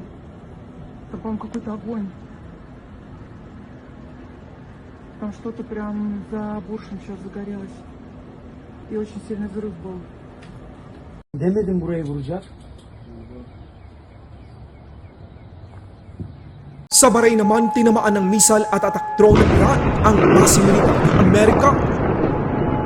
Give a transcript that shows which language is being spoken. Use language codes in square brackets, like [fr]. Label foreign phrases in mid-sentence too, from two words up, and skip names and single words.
[ru] Там, по-моему, какой-то огонь. Там что-то прям за буршем сейчас загорелось. И очень сильный взрыв был. [tr] Demedim buraya vuracak. [tl] Sa Bahrain naman, tinamaan ng missile at [en] attack drone [tl] ng Iran ang base militar ng Amerika.